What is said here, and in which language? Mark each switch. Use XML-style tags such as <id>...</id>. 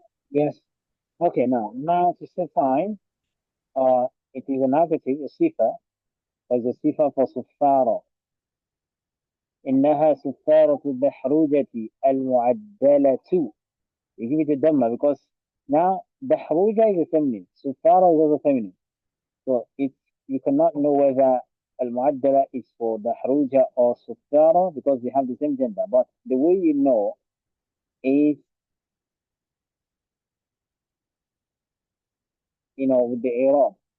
<en>Yes. Okay, now to say fine, it is an adjective, a sifa, as a sifa for سفارة.</en> <ar>إنها سفارة الدحروجة المعدلة.</ar> <en>You give it a dhamma because now دحروجة is a feminine, سفارة is also feminine. So you cannot know whether al-mu'addala is for dahruja or suffara because they have the same gender. But the way you know is, with the i'rab.</en>